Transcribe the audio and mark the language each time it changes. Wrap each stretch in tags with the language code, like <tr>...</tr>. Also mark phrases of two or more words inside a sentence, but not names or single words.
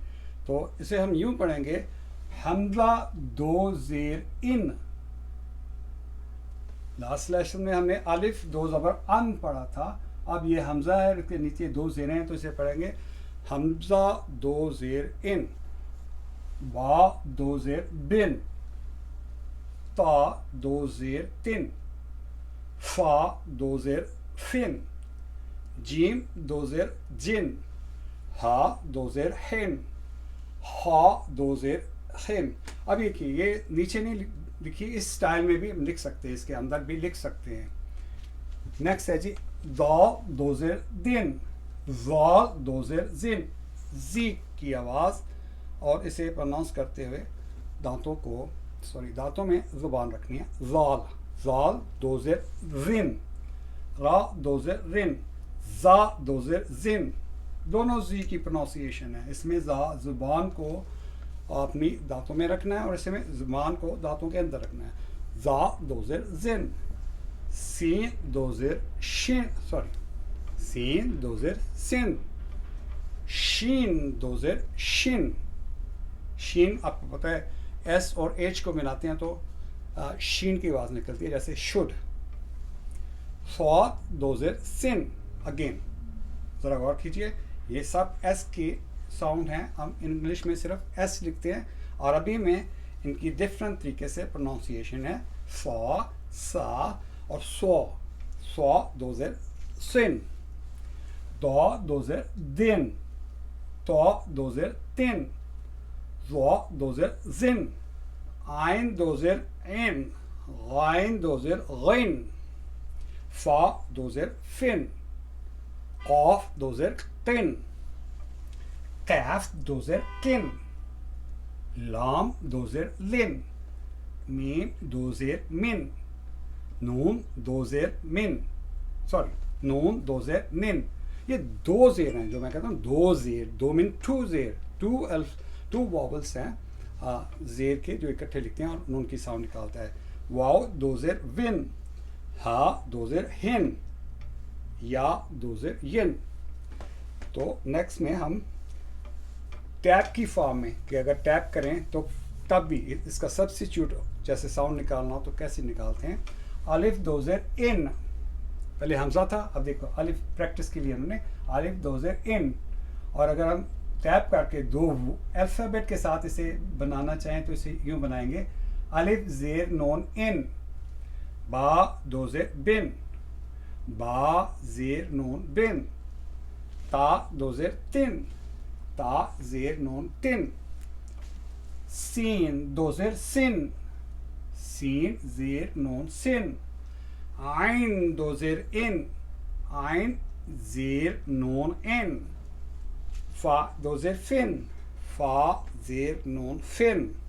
<ur>تو اسے ہم یوں پڑھیں گے، حمزہ دو زیر ان.</ur> <en>last lesson</en> <ur>میں ہم نے الف دو زبر ان پڑھا تھا. اب یہ حمزہ ہے، اس کے نیچے دو زیریں ہیں، تو اسے پڑھیں گے حمزہ دو زیر ان، با دو زیر بن، تا دو زیر تن، فا دو زیر فن، جیم دو زیر جن، ہا دو زیر ہن، ہا دو زیر خن. اب یہ نیچے نہیں لکھی، اس سٹائل میں بھی ہم لکھ سکتے ہیں، اس کے اندر بھی لکھ سکتے ہیں. نیکسٹ ہے جی، دا دو زیر دن، زال دو زیر زن، زی کی آواز. اور اسے پروناؤنس کرتے ہوئے دانتوں میں زبان رکھنی ہے. زال، زال دو زیر زن، را دو زیر رن، زا دو زیر زن. دونوں زی کی پروناؤنسیشن ہے. اس میں زا زبان کو اپنی دانتوں میں رکھنا ہے، اور اس میں زبان کو دانتوں کے اندر رکھنا ہے. زا دو زیر زن، سین دو زیر شین، سین دو زیر سن، شین دو زیر شن. شین آپ کو پتہ ہے ایس اور ایچ کو ملاتے ہیں تو شین کی آواز نکلتی ہے، جیسے شڈ. صاد دو زیر سن. اگین ذرا غور کیجیے، یہ سب ایس کی ساؤنڈ ہیں. ہم انگلش میں صرف ایس لکھتے ہیں، عربی میں ان کی ڈفرینٹ طریقے سے پروننسیشن ہے. فا، سا اور سو. سو دو زیر سن، دا دو زیر دن، تو دو زیر تن، زو دو زیر زن، عین دو زیر این، غائن دو زیر غین، فا دو زیر فن، قاف دو زیر قن، قاف دو زیر کن، لام دو زیر لن، میم دو زیر من، نون دو زیر دو زیر نن. یہ دو زیر ہیں جو میں کہتا ہوں دو زیر، دو من ٹو زیر،</ur> <en>two vowels</en> <ur>ہیں زیر کے جو اکٹھے لکھتے ہیں اور نون کی ساؤنڈ نکالتا ہے. واو دو زیر ون، ہا دو زیر ہن، یا دو زیر ین. تو نیکسٹ میں ہم ٹیپ کی فارم میں کہ اگر ٹیپ کریں تو تب بھی اس کا سبسٹیچیوٹ جیسے ساؤنڈ نکالنا ہو تو کیسے نکالتے ہیں. الف دو زیر ان، پہلے حمزہ تھا، اب دیکھو الف پریکٹس کے لیے ہم نے الف دو زیر ان. اور اگر ہم ٹیپ کر کے دو الفابیٹ کے ساتھ اسے بنانا چاہیں تو اسے یوں بنائیں گے، الف زیر نون ان، با دو زیر بن، با زیر نون بن، تا دو زیر تن، تا زیر نون تن، سین دو زیر سن، سین زیر نون سن، عین دو زیر ان، عین زیر نون ان، فا دو زیر فن، فا زیر نون فن،</ur>